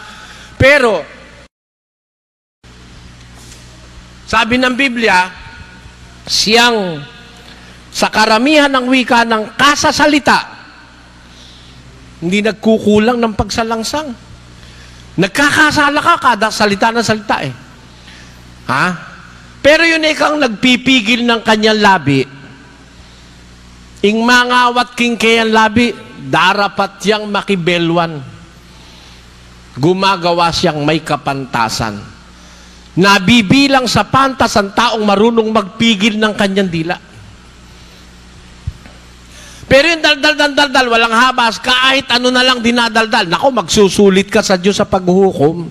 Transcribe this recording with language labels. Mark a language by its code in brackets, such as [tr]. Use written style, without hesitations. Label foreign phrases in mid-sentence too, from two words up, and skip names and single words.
[tl] Pero, sabi ng Biblia, siyang sa karamihan ng wika ng kasasalita, hindi nagkukulang ng pagsalangsang. Nagkakasala ka kada salita ng salita eh. Ha? Pero yun ikang nagpipigil ng kanyang labi, [pam] ing mangawat king kayan labi, darapat yang makibelwan. [tl] Gumagawa siyang may kapantasan. Nabibilang sa pantas ang taong marunong magpigil ng kanyang dila. Pero yung daldal, walang habas, kahit ano na lang dinadaldal, naku, magsusulit ka sa Diyos sa paghuhukom.